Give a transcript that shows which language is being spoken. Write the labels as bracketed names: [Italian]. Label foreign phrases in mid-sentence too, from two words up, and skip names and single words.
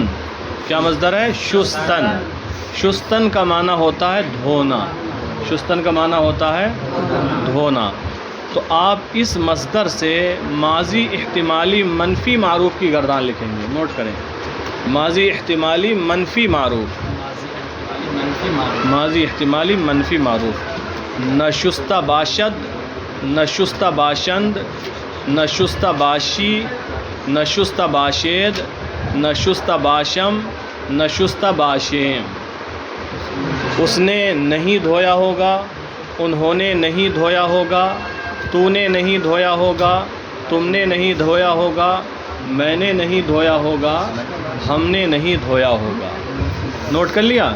[Urdu] کیا مصدر ہے؟ شستن۔ شستن کا معنی ہوتا ہے دھونا۔ شستن کا معنی ہوتا ہے دھونا۔ تو آپ اس مصدر سے ماضی احتمالی منفی معروف کی گردان لکھیں گے، نوٹ کریں۔ ماضی احتمالی منفی معروف، ماضی احتمالی منفی معروف۔ [Persian] نشستہ باشد، نشستہ باشند، نشستہ باشی، نشستہ باشید، نشستہ باشم، نشستہ باشیم۔ [Urdu] اس نے نہیں دھویا ہوگا، انہوں نے نہیں دھویا ہوگا، تو نے نہیں دھویا ہوگا، تم نے نہیں دھویا ہوگا، میں نے نہیں دھویا ہوگا، ہم نے نہیں دھویا ہوگا۔ نوٹ کر لیا؟